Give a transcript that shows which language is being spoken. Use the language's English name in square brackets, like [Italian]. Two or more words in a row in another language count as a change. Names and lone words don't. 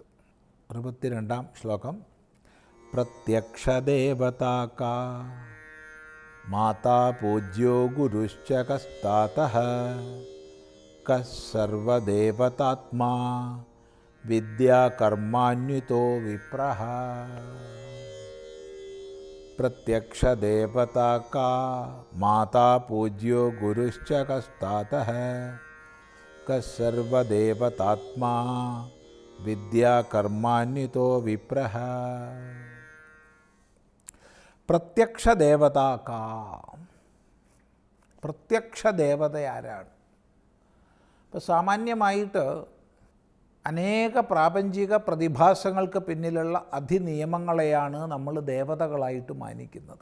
[Malayalam] 62-ാം ശ്ലോകം [Sanskrit] പ്രത്യക്ഷദേവതാ കാ മാതാ പൂജ്യോ ഗുരുശ്ച കസ്താതഃ കഃ സർവദേവതാത്മാ വിദ്യാ കർമാന്വിതോ വിപ്രഃ. प्रत्यक्षदेवता का माता पूज्यो गुरुश्च कस्तातः कः सर्वदेवतात्मा विद्या कर्मान्वितो विप्रः. പ്രത്യക്ഷ ദേവതാക്ക. [Malayalam] പ്രത്യക്ഷ ദേവത ആരാണ്? ഇപ്പോൾ സാമാന്യമായിട്ട് അനേക പ്രാപഞ്ചിക പ്രതിഭാസങ്ങൾക്ക് പിന്നിലുള്ള അധിനിയമങ്ങളെയാണ് നമ്മൾ ദേവതകളായിട്ട് മാനിക്കുന്നത്.